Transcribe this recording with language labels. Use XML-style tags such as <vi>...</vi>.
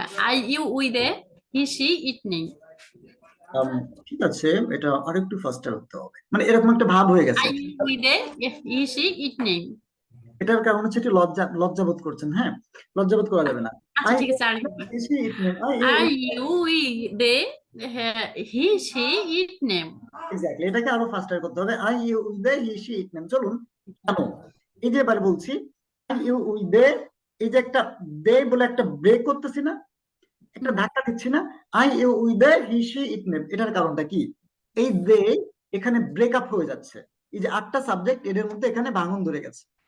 <en>I, you, we, they, he, she, it name.</en> <bn>ঠিক আছে, এটা আরেকটু ফাস্টার হতে হবে, মানে এরকম একটা ভাব হয়ে গেছে।</bn> <en>I, you, we, they, he, she, it name.</en> <bn>এটার কারণ হচ্ছে একটু লজ্জাবোধ করছেন, হ্যাঁ লজ্জাবোধ করা যাবে না। আচ্ছা ঠিক আছে, আর</bn> <en>I, you, we, they, he, she, it name.</en> <bn>Exactly, এটাকে আরো ফাস্টার করতে হবে।</bn> <en>I you we they he she it name.</en> <bn>চলুন, কেন এই যে এবার বলছি আই ইউ উই দে, এই যে একটা দে বলে একটা ব্রেক করতেছি না, একটা ধাক্কা দিচ্ছি না, I U we they he she it name, এটার কারণটা কি? এই দে এখানে ব্রেকআপ হয়ে যাচ্ছে, এই যে 8টা সাবজেক্ট এদের মধ্যে এখানে ভাঙন ধরে গেছে,</bn>